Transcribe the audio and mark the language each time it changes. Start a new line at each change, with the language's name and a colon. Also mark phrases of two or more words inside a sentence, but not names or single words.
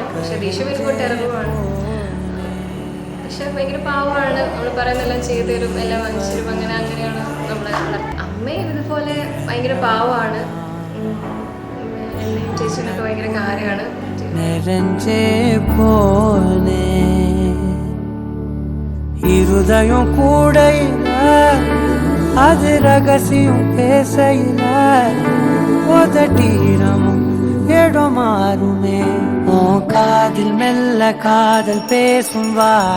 Malayalam: പക്ഷെ ദേഷ്യം വരുമ്പോൾ ടെററുമാണ്. പക്ഷെ ഭയങ്കര പാവമാണ്. നമ്മൾ പറയുന്നതെല്ലാം ചെയ്തു തരും, എല്ലാം വാങ്ങിച്ചു തരും. അങ്ങനെയാണ് നമ്മളെ. അമ്മയും ഇതുപോലെ ഭയങ്കര പാവമാണ്. എന്നെയും ചേച്ചിനൊക്കെ ഭയങ്കര കാര്യമാണ്.
Tamil: நிறைஞ்சே போனே இருதயம் கூடையில அது ரகசியம் பேசையில உதட்டீரமும் இடம் மாறுமே ஓ காதில் மெல்ல காதல் பேசும் வா